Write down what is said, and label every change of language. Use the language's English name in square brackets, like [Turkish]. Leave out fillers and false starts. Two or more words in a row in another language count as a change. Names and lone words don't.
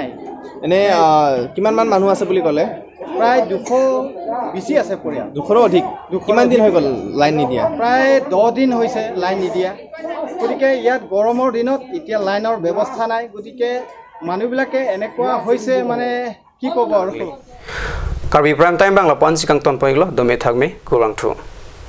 [Assamese] এনে কিমান মান মানুহ আছে বুলি ক'লে প্ৰায় 200 বেছি আছে পৰিয়াল 200 অধিক কিমান দিন হৈ গ'ল লাইন নিদিয়া প্ৰায় 10 দিন হৈছে লাইন নিদিয়া গতিকে ইয়াত গৰমৰ দিনত এতিয়া লাইনৰ ব্যৱস্থা নাই গতিকে মানুহবিলাকে এনেকুৱা হৈছে মানে কি ক'ব আৰু [Karbi] Karbi prime time bangla pansi kang ton poiglo dome thagme kurang thu